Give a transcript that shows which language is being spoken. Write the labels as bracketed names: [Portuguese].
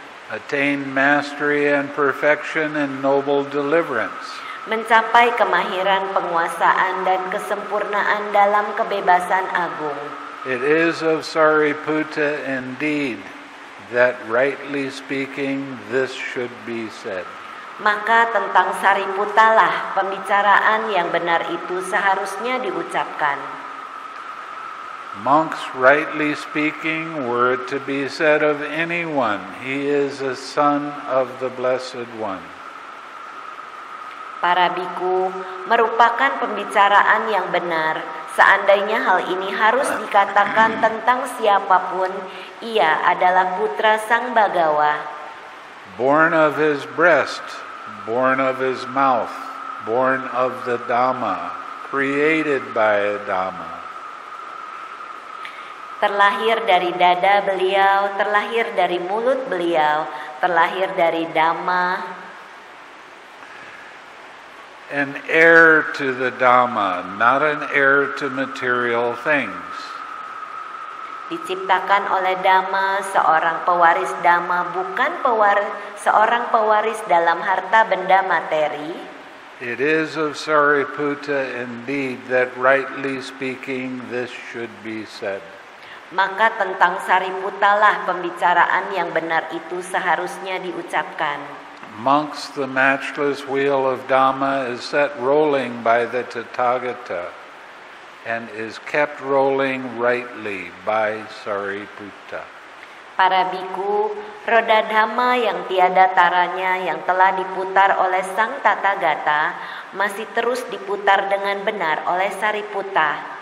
[English] Attain mastery and perfection in noble deliverance. [Indonesian] Mencapai kemahiran, penguasaan, dan kesempurnaan dalam kebebasan agung. [English] It is of Sariputta indeed that rightly speaking this should be said. [Indonesian] Maka tentang Sariputta lah pembicaraan yang benar itu seharusnya diucapkan. [English] Monks, rightly speaking, were it to be said of anyone, he is a son of the Blessed One. [Indonesian] Para biku merupakan pembicaraan yang benar. Seandainya hal ini harus dikatakan tentang siapapun, ia adalah putra Sang Bagawa. [English] Born of his breast, born of his mouth, born of the Dhamma, created by a Dhamma. [Indonesian] Terlahir dari dada beliau, terlahir dari mulut beliau, terlahir dari Dhamma. [English] An heir to the Dhamma, not an heir to material things. [Indonesian] Diciptakan oleh Dhamma, seorang pewaris Dhamma, bukan seorang pewaris dalam harta benda materi. [English] It is of Sariputta indeed that rightly speaking this should be said. [Indonesian] Maka tentang Sariputta lah pembicaraan yang benar itu seharusnya diucapkan. [English] Monks, the matchless wheel of Dhamma is set rolling by the Tathagata and is kept rolling rightly by Sariputta. [Indonesian] Para biku, roda Dhamma yang tiada taranya yang telah diputar oleh Sang Tathagata masih terus diputar dengan benar oleh Sariputta.